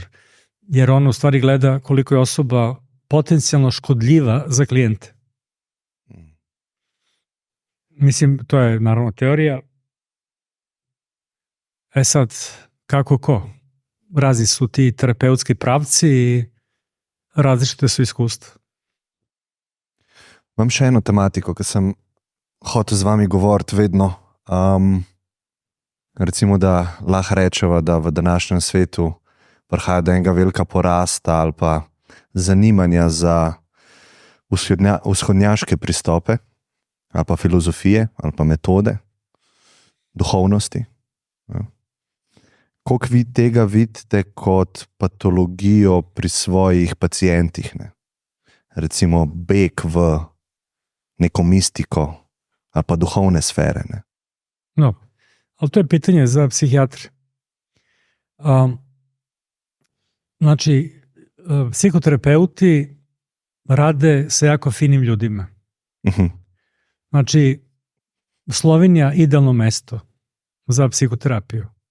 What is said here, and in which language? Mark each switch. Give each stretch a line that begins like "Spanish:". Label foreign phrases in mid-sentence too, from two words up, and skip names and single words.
Serbian: Jer on u stvari gleda koliko je osoba potencijalno škodljiva za klijente. Mislim, to je naravno teorija. Sad, kako ko? Razni su ti terapeutski pravci i različite su iskustva.
Slovenian: Imam še eno tematiko, ki sem hotel z vami govoriti vedno. Recimo, da lahko rečeva, da v današnjem svetu prihaja do enega velika porasta ali pa zanimanja za vzhodnjaške pristope ali pa filozofije ali pa metode duhovnosti. Koliko vi tega vidite kot patologijo pri svojih pacientih? Ne? Recimo beg v neko mistiko ali pa duhovne sfere. Ne?
Serbian: No, ali to je pitanje za psihijatre. Znači, psihoterapeuti rade sa jako finim ljudima. Znači, Slovenija idealno mesto za psihoterapiju.